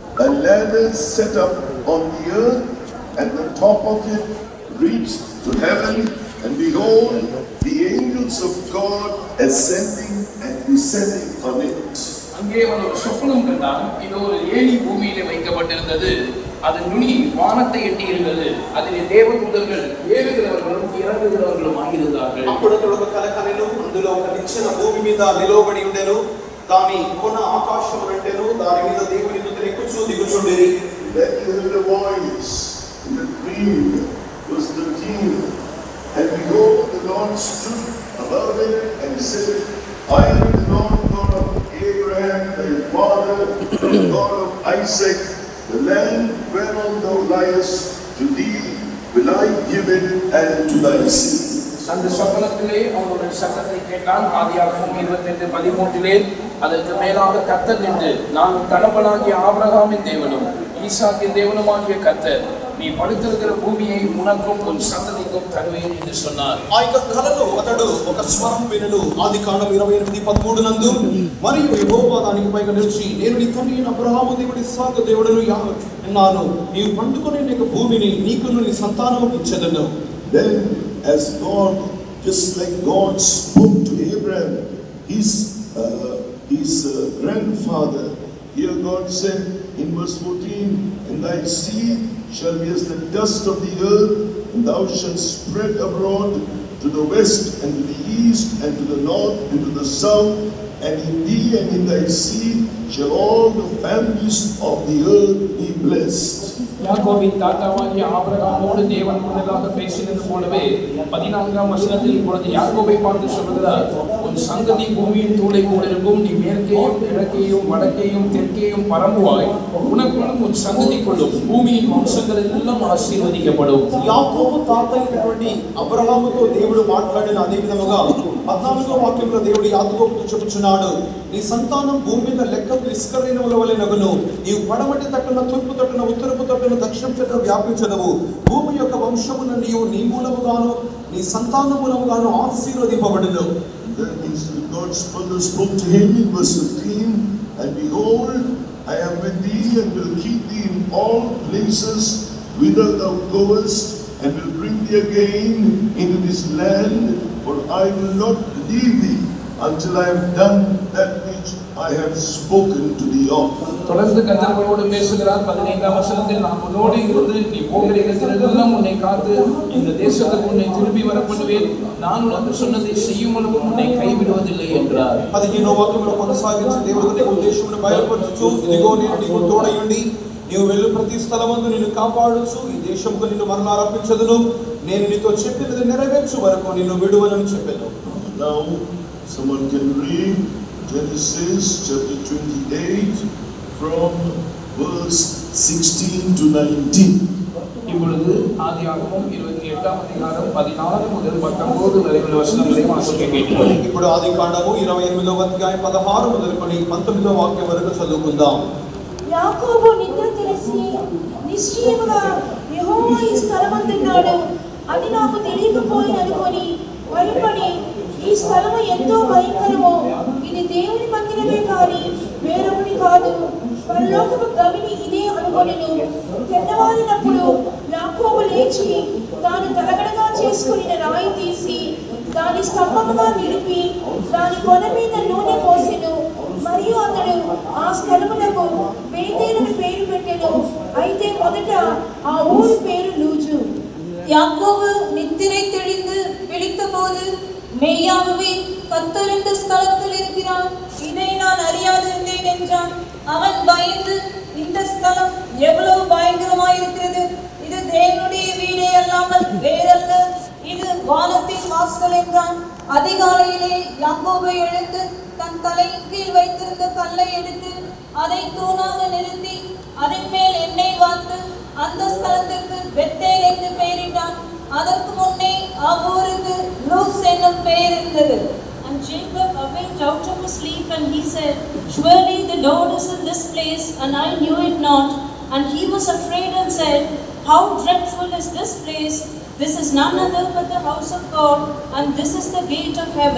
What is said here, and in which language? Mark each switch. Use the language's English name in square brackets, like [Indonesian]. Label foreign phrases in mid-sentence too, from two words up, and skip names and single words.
[English] a ladder set up on the earth, and the top of it reached to heaven, and behold, the angels of God ascending and descending on it. [Tamil] அங்கே ஒரு சொப்பனம் கண்டான். இது ஒரு ஏணி பூமியிலே வைக்கப்பட்டிருந்தது. அதன் நுனி வானத்தை எட்டி இருந்தது. அதிலே தேவதூதர்கள் ஏறுகிறவர்களும் இறங்குகிறவர்களும் ஆகியிருந்தார்கள். [Telugu] అప్పుడు ఒక కల కలెను, అందులో ఒక నిచ్చెన భూమి మీద నిలవబడి ఉండెను. దాని కొన ఆకాశము అంటెను, దాని మీద దేవుని దూతలు ఎక్కుచూ దిగుచుండిరి. [English] Then he heard a voice in the dream, verse 13, and behold, the Lord stood above it and said, I am the Lord God of Abraham, thy father, the God of Isaac. The land whereon thou liest, to thee will I give it and to thy seed. [Tamil] அந்த சொப்பனத்திலே அவனுடைய சத்தத்தை கேட்டான். ஆதியாகமம் 28:13 அதற்கு மேலாக கர்த்தர் நின்று, நான் தகப்பனாகிய ஆபிரகாமின் தேவனும் ஈசாக்கின் தேவனுமாகிய கர்த்தர், நீ படுத்திருக்கிற பூமியை உனக்கும் உன் சந்ததிக்கும் தருவேன் என்று சொன்னார். [Telugu] ఆ యొక్క కలలో అతడు ఒక స్వరం వినెను. ఆదికాండం 28:13 నందు, మరియు యెహోవా దానికి పైగా నిలిచి, నేను నీ తండ్రి అయిన అబ్రహాము దేవుడు ఇస్సాకు దేవుడును అన్నాను, నీవు పండుకొని నీకు భూమిని నీకును నీ సంతానముకు ఇచ్చెదను. [English] Then as God, just like God spoke to Abraham, his grandfather, here God said in verse 14, and thy seed shall be as the dust of the earth, and thou shalt spread abroad to the west and to the east and to the north and to the south, and in thee and in thy seed shall all the families of the earth be blessed. [Tamil] யாக்கோபின் தாத்தாவாகிய ஆபிரகாமோடு தேவன் முன்னதாக பேசினது போலவே 14ஆம் வசனத்தில் இப்பொழுது யாக்கோபை பார்த்து சொல்கிறார், உன் சந்ததி பூமியின் தூளை போல இருக்கும். நீ மேற்கேயும் கிழக்கேயும் வடக்கேயும் தெற்கேயும் பரம்புவாய். உனக்குள்ளும் உன் சந்ததிக்குள்ளும் பூமியின் வம்சங்கள் எல்லாம் ఆశీర్వదించబடும். [Telugu] యాకోబు తాత అయినటువంటి అబ్రహాముతో దేవుడు మాట్లాడిన అదే విధముగా 14వ వాక్యంలో దేవుడు యాకోబుతో చెప్పుచున్నాడు, నీ సంతానం భూమి మీద లెక్కకు ఇసుక రేణువుల వలె నగును. నీవు పడమటి తట్టున, తూర్పు తట్టున, ఉత్తరపు తట్టున, దక్షిణ తట్టున వ్యాపించదవు. భూమి యొక్క వంశమున నీవు నీ మూలముగాను నీ సంతాన మూలముగాను ఆశీర్వదింపబడును. [English] Then God spoke to him in verse 15, and behold, I am with thee and will keep thee in all places whither thou goest, and will bring thee again into this land, for I will not leave thee until I have done that which I have spoken to thee of. [Tamil] தொடர்ந்து கர்த்தரோடு பேசுகிறார். 15ஆம் வசனத்தில், நான் உன்னோடு இருந்து நீ போகிற இடத்திலெல்லாம் உன்னை காத்து இந்த தேசத்துக்கு உன்னை திரும்பி வர பண்ணுவேன். நான் உனக்கு சொன்னதை செய்யும் அளவும் உன்னை கைவிடுவதில்லை என்றார். [Telugu] 15వ వాక్యంలో కొనసాగించి దేవుడు నీకు దేశమును బయలుపరచుచు, ఇదిగో నేను నీకు తోడయుండి నీవు వెళ్ళు ప్రతి స్థలమందు నిన్ను కాపాడుచు, ఈ దేశముకు నిన్ను మరలా రప్పించదును. నేను నీతో చెప్పినది నెరవేర్చు వరకు నిన్ను విడువనని చెప్పాను. [English] Now someone can read Genesis chapter 28 from verse 16 to 19. [Tamil] இப்பொழுது ஆதியாகமம் 28ஆம் அதிகாரம் 16 முதல் 19 வரை உள்ள வசனங்களை வாசிக்க கேட்கிறோம். [Telugu] ఇప్పుడు ఆదికాండము 28వ అధ్యాయం 16 మొదలుకొని 19వ వాక్యం వరకు చదువుకుందాం. యాకోబు నిద్ర తెలిసి నిశ్చయముగా యెహోవా ఈ స్థలమందున్నాడు, అది నాకు తెలియకపోయిననుకొని భయపడి, ఈ స్థలము ఎంతో భయంకరమో, ఇది దేవుని మందిరమే కాని వేరొకటి కాదు, పరలోకపు గవిని ఇదే అనుకొనెను. తెల్లవారినప్పుడు యాకోబు లేచి తాను తలగడగా చేసుకుని రాయి తీసి దాని స్తంభముగా నిలిపి దాని కొన మీద నూనె పోసెను. మరియు అతడు ఆ స్థలమునకు బేతేలును పేరు పెట్టెను. అయితే మొదట ఆ ఊరి పేరు లూజు. [Tamil] யாக்கோபு நித்திரை தெளிந்து விழித்தபோது, மெய்யாகவே கர்த்தர் இந்த ஸ்தலத்தில் இருக்கிறார், இதை நான் அறியாதிருந்தேன் என்றான். அவன் பயந்து, இந்த ஸ்தலம் எவ்வளவு பயங்கரமாயிருக்கிறது, இது தேவனுடைய வீடே அல்லாமல் வேறல்ல, இது வானத்தின் வாசல் என்றான். அதிகாலையிலே யாக்கோபு எழுந்து தன் தலையின் கீழ் வைத்திருந்த கல்லை எடுத்து அதை தூணாக நிறுத்தி அதன் மேல் எண்ணெய் வார்த்து அந்த ஸ்தலத்திற்கு பெத்தேல் என்று பெயரிட்டான். அதற்கு முன்னே அவ்வூருக்கு லூஸ் என்னும் பெயர் இருந்தது. [English] And Jacob awaked out of his sleep, and he said, surely the Lord is in this place, and I knew it not. And he was afraid and said, how dreadful is this place! This is none other but the house of God, and this is the gate of heaven.